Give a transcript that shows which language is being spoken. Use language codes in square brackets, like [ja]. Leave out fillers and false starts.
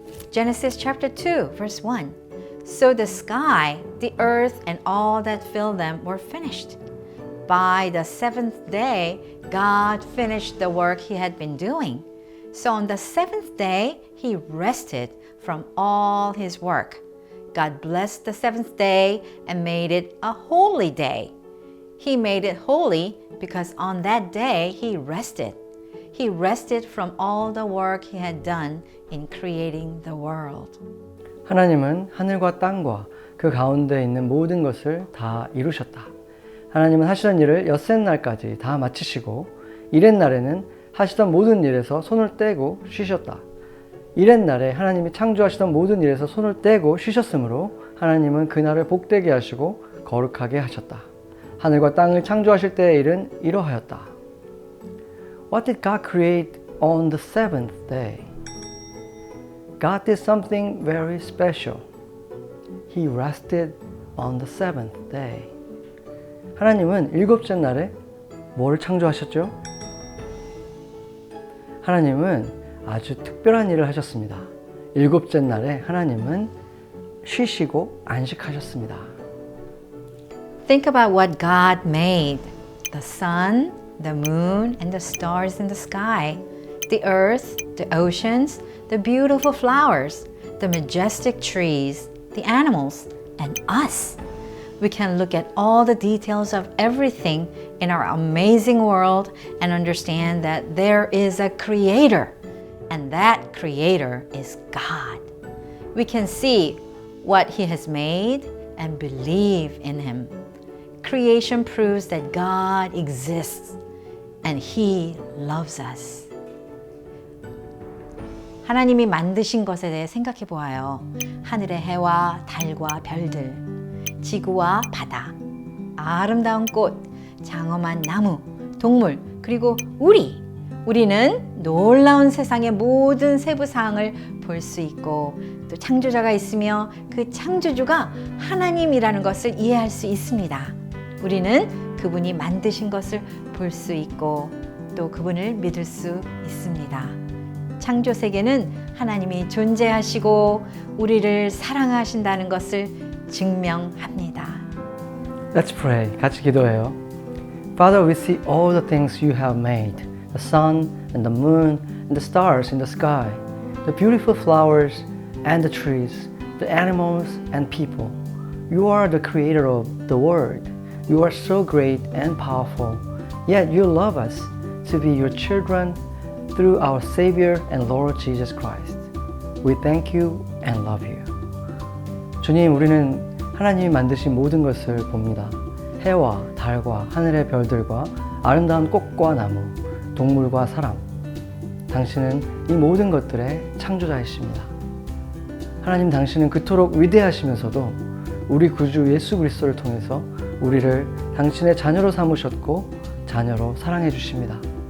[en] Genesis chapter 2, verse 1. So the sky, the earth, and all that filled them were finished. By the seventh day, God finished the work He had been doing. So on the seventh day, He rested from all His work. God blessed the seventh day and made it a holy day. He made it holy because on that day He rested. He rested from all the work He had done in creating the world. [ko] 하나님은 하늘과 땅과 그 가운데 있는 모든 것을 다 이루셨다. 하나님은 하시던 일을 엿새 날까지 다 마치시고 이렛 날에는 하시던 모든 일에서 손을 떼고 쉬셨다. 이렛 날에 하나님이 창조하시던 모든 일에서 손을 떼고 쉬셨으므로 하나님은 그날을 복되게 하시고 거룩하게 하셨다. 하늘과 땅을 창조하실 때의 일은 이러하였다. [en] What did God create on the seventh day? God did something very special. He rested on the seventh day. [ko] 하나님은 일곱째 날에 뭐를 창조하셨죠? 하나님은 아주 특별한 일을 하셨습니다. 일곱째 날에 하나님은 쉬시고 안식하셨습니다. [en] Think about what God made. The sun, the moon, and the stars in the sky. The earth, the oceans, the beautiful flowers, the majestic trees, the animals, and us. We can look at all the details of everything in our amazing world and understand that there is a creator, and that creator is God. We can see what He has made and believe in Him. Creation proves that God exists and He loves us. [ko] 하나님이 만드신 것에 대해 생각해 보아요. 하늘의 해와 달과 별들, 지구와 바다, 아름다운 꽃, 장엄한 나무, 동물, 그리고 우리는 놀라운 세상의 모든 세부 사항을 볼 수 있고 또 창조자가 있으며 그 창조주가 하나님이라는 것을 이해할 수 있습니다. 우리는 그분이 만드신 것을 볼 수 있고 또 그분을 믿을 수 있습니다. 창조 세계는 하나님이 존재하시고 우리를 사랑하신다는 것을 증명합니다. [en] Let's pray. [ko] 같이 기도해요. [en] Father, we see all the things you have made. The sun and the moon and the stars in the sky. The beautiful flowers and the trees. The animals and people. You are the creator of the world. You are so great and powerful. Yet you love us to be your children through our Savior and Lord Jesus Christ. We thank you and love you. [ko] 주님, 우리는 하나님이 만드신 모든 것을 봅니다. 해와 달과 하늘의 별들과 아름다운 꽃과 나무, 동물과 사람. 당신은 이 모든 것들의 창조자이십니다. 하나님, 당신은 그토록 위대하시면서도 우리 구주 예수 그리스도를 통해서 우리를 당신의 자녀로 삼으셨고 자녀로 사랑해 주십니다.